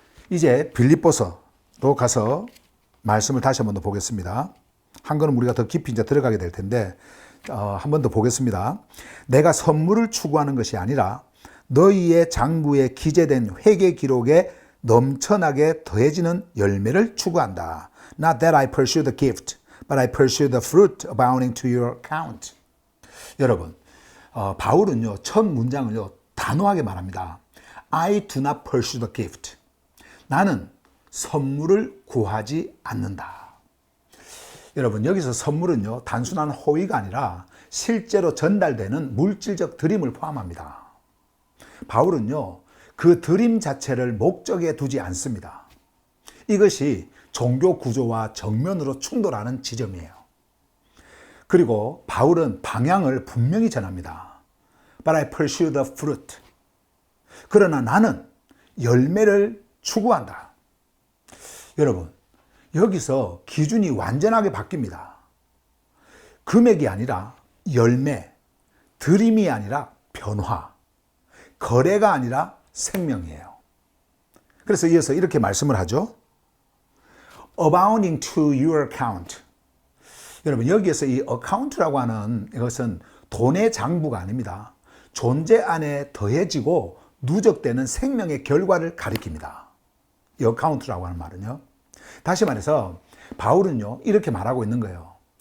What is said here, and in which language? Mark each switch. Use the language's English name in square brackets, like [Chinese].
[Korean] 이제 빌립보서로 가서 말씀을 다시 한 번 더 보겠습니다. 한 걸음 우리가 더 깊이 이제 들어가게 될 텐데 한 번 더 보겠습니다. 내가 선물을 추구하는 것이 아니라 너희의 장부에 기재된 회개 기록에 넘쳐나게 더해지는 열매를 추구한다. [English] Not that I pursue the gift, but I pursue the fruit abounding to your account. [Korean] 여러분, 바울은요, 첫 문장을요, 단호하게 말합니다. [English] I do not pursue the gift. [Korean] 나는 선물을 구하지 않는다. 여러분, 여기서 선물은요, 단순한 호의가 아니라 실제로 전달되는 물질적 드림을 포함합니다. 바울은요, 그 드림 자체를 목적에 두지 않습니다. 이것이 종교 구조와 정면으로 충돌하는 지점이에요. 그리고 바울은 방향을 분명히 전합니다. [English] But I pursue the fruit. [Korean] 그러나 나는 열매를 추구한다. 여러분, 여기서 기준이 완전하게 바뀝니다. 금액이 아니라 열매, 드림이 아니라 변화, 거래가 아니라 생명이에요. 그래서 이어서 이렇게 말씀을 하죠. [English] Abounding to your account. [Korean] 여러분, 여기에서 이 account라고 하는 이것은 돈의 장부가 아닙니다. 존재 안에 더해지고 누적되는 생명의 결과를 가리킵니다. 이 account라고 하는 말은요. 다시 말해서 바울은요, 이렇게 말하고 있는 거예요.